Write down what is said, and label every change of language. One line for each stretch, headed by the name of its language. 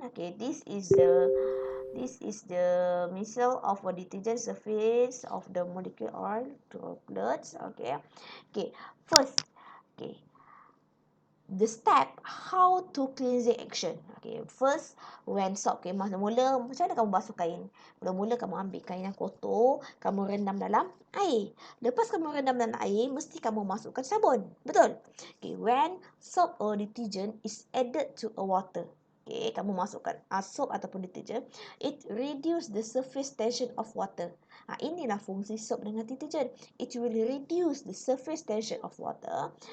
English: Okay, this is the missile of a detergent surface of the molecule oil droplets. Okay. First, okay, the step how to cleansing action. Okay, first when soap.
Malay: Okay, mula-mula macam mana kamu basuh kain? Mula-mula kamu ambil kain yang kotor, kamu rendam dalam air. Lepas kamu rendam dalam air, mesti kamu masukkan sabun. Betul?
English: Okay, when soap or detergent is added to a water. Okay,
Malay: kamu masukkan
English: soap ataupun detergent, it reduce the surface tension of water.
Malay: Inilah fungsi soap dengan detergent.
English: It will reduce the surface tension of water.